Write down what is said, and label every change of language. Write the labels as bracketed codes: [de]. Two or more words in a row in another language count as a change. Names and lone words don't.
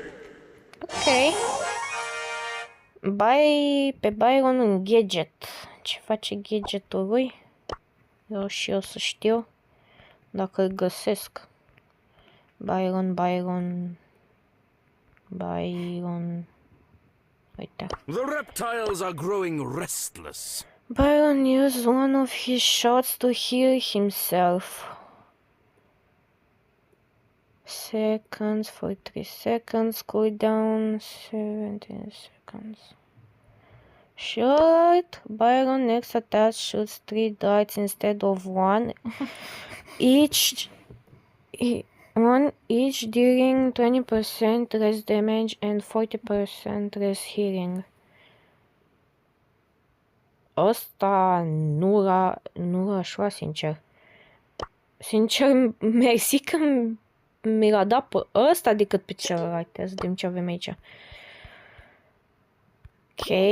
[ro] Ok. Pe Byron un gadget. Ce face gadgetul lui? Vreau și eu să știu. Dacă îl găsesc. Byron. Uite. [en] The reptiles are growing restless. Byron used one of his shots to heal himself. Seconds for 3 seconds. Cooldown 17 seconds. Short. Byron next attack shoots 3 darts instead of 1. Each dealing 20% less damage and 40% less healing. [ro] Ăsta nu l-aș lua, sincer. Sincer, mersi că mi l-a dat pe ăsta decât pe celălalt. Să vedem ce avem aici. Ok.